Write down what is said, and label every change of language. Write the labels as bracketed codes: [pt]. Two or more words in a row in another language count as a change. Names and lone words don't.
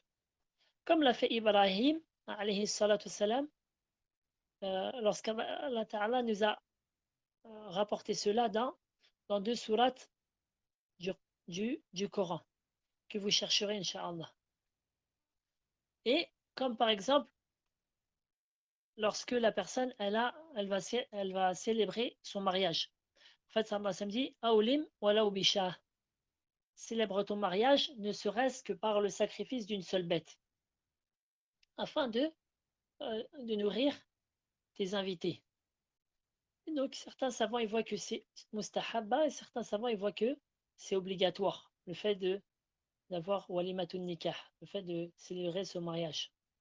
[fr] Comme l'a fait Ibrahim, [ar] عليه الصلاة والسلام, [fr] lorsqu' [ar] الله تعالى [fr] nous a rapporté cela dans deux sourates du Coran, que vous chercherez, [ar] إن شاء الله. [fr] Et comme par exemple, lorsque la personne, elle va célébrer son mariage. En fait, ça me dit, [ar] أولم ولو بشاة. [fr] Célèbre ton mariage, ne serait-ce que par le sacrifice d'une seule bête, afin de nourrir tes invités. Et donc, certains savants, ils voient que c'est mustahabba, et certains savants, ils voient que c'est obligatoire, le fait d'avoir [ar] وليمة النكاح, [fr] le fait de célébrer ce mariage.